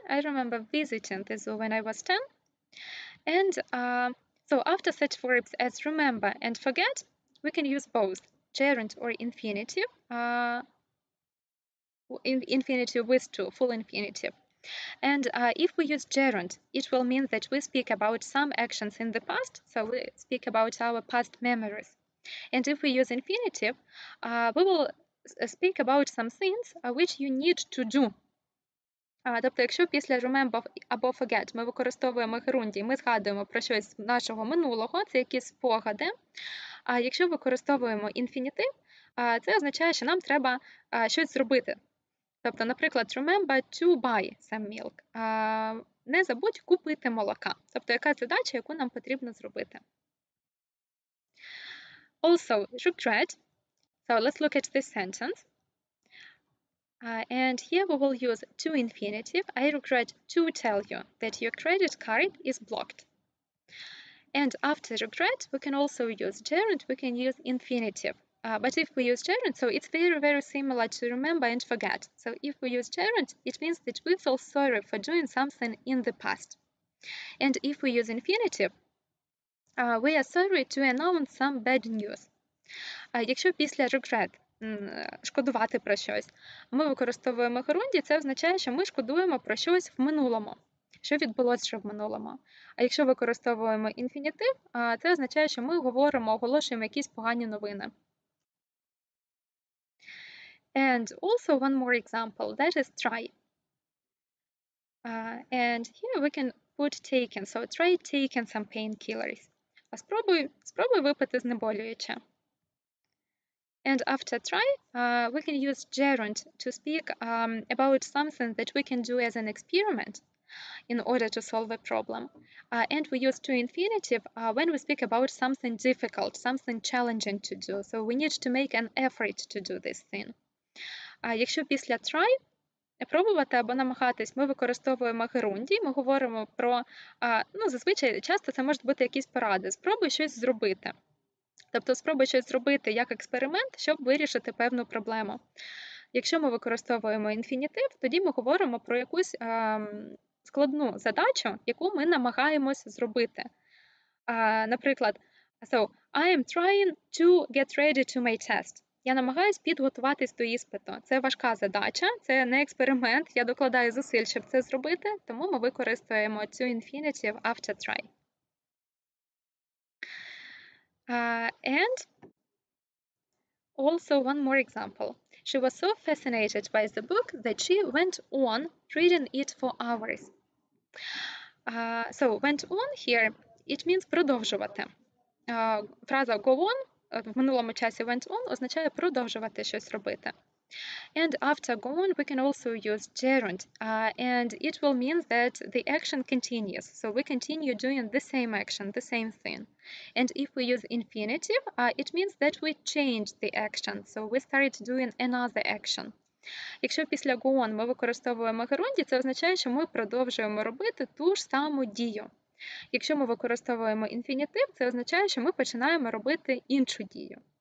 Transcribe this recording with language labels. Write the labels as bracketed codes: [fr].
[en] I remember visiting the zoo when I was 10. And so after such verbs as remember and forget, we can use both gerund or infinitive, infinitive with to, full infinitive. And if we use gerund, it will mean that we speak about some actions in the past, so we speak about our past memories. And if we use infinitive, we will speak about some things which you need to do. [uk] Тобто, якщо після remember або forget ми використовуємо герундій, ми згадуємо про щось з нашого минулого, це якісь спогади. А якщо використовуємо інфінітив, це означає, що нам треба щось зробити. Тобто, наприклад, [en] remember to buy some milk. [uk] Не забудь купити молока. Тобто, якась задача, яку нам потрібно зробити. [en] Also, regret. So let's look at this sentence. And here we will use to infinitive. I regret to tell you that your credit card is blocked. And after regret, we can also use gerund, we can use infinitive. But if we use gerund, so it's very, very similar to remember and forget. So if we use gerund, it means that we feel sorry for doing something in the past. And if we use infinitive, we are sorry to announce some bad news. [uk] Якщо після regret шкодувати про щось, ми використовуємо герунді, це означає, що ми шкодуємо про щось в минулому, що відбулося вже в минулому. А якщо використовуємо інфінітив, це означає, що ми говоримо, оголошуємо якісь погані новини. [en] And also one more example, that is try. And here we can put taken, so try taking some painkillers. [uk] Спробуй випити знеболююче. [en] And after try, we can use gerund to speak about something that we can do as an experiment in order to solve a problem. And we use to infinitive when we speak about something difficult, something challenging to do. So we need to make an effort to do this thing. [uk] Якщо після try пробувати або намагатись, ми використовуємо герундій, ми говоримо про, зазвичай часто це можуть бути якісь поради. Спробуй щось зробити. Тобто спробуй щось зробити як експеримент, щоб вирішити певну проблему. Якщо ми використовуємо інфінітив, тоді ми говоримо про якусь складну задачу, яку ми намагаємось зробити. Наприклад, [en] so, I am trying to get ready to my test. [uk] Я намагаюсь підготуватись до іспиту. Це важка задача, це не експеримент, я докладаю зусиль, щоб це зробити, тому ми використовуємо цю [en] infinitive after try. And also one more example. She was so fascinated by the book that she went on reading it for hours. So went on here, it means [uk] продовжувати. Фраза go on в минулому часі went on означає продовжувати щось робити. [en] And after go on, we can also use gerund, and it will mean that the action continues. So we continue doing the same action, the same thing. And if we use infinitive, it means that we change the action. So we start doing another action. [uk] Якщо після go on ми використовуємо герундій, це означає, що ми продовжуємо робити ту ж саму дію. Якщо ми використовуємо інфінітив, це означає, що ми починаємо робити іншу дію.